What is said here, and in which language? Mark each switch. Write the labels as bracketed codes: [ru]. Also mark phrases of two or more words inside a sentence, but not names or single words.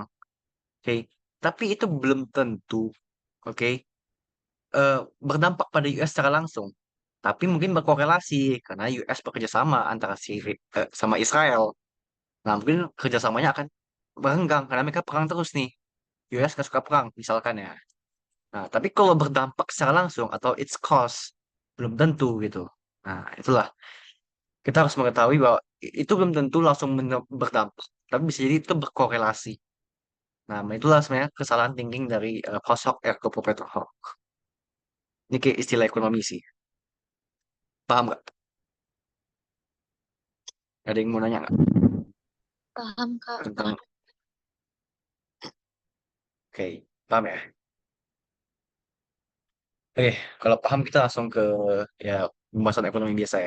[id] Oke, tapi itu belum tentu, oke, berdampak pada US secara langsung. Tapi mungkin berkorelasi karena US bekerja sama antara Syria sama Israel. Nah, mungkin kerjasamanya akan berenggang karena mereka perang terus nih. US nggak suka perang, misalkan ya. Nah, tapi kalau berdampak secara langsung atau [en] its cause, [id] belum tentu gitu. Nah, itulah. Kita harus mengetahui bahwa itu belum tentu langsung berdampak, tapi bisa jadi itu berkorelasi. Nah, itulah sebenarnya kesalahan thinking dari [la] Post-hoc ergo propter hoc. [id] Ini kayak istilah ekonomi sih. Paham nggak? Ada yang mau nanya nggak Paham, Kak. tentang, oke, paham ya? Oke, kalau paham kita langsung ke ya pembahasan ekonomi biasa ya.